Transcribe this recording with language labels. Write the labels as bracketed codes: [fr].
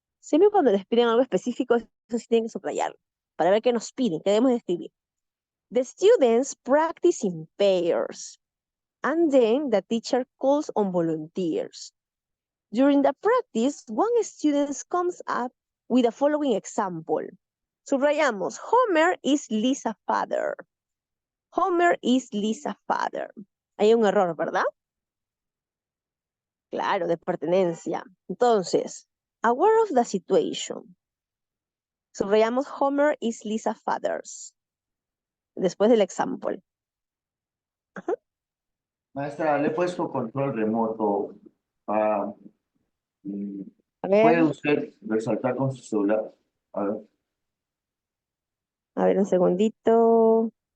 [es] Siempre cuando les piden algo específico, eso sí tienen que subrayarlo para ver qué nos piden, qué debemos escribir. [en] The students practice in pairs, and then the teacher calls on volunteers. During the practice, one student comes up with the following example. Subrayamos, Homer is Lisa's father. Homer is Lisa's father. [es] Hay un error, ¿verdad? Claro, de pertenencia. Entonces, [en] aware of the situation. Subrayamos, Homer is Lisa's father. [es] Después del example. Maestra, le he puesto control remoto. Ah, A ver, ¿puede usted resaltar con su celular? a ver un segundito.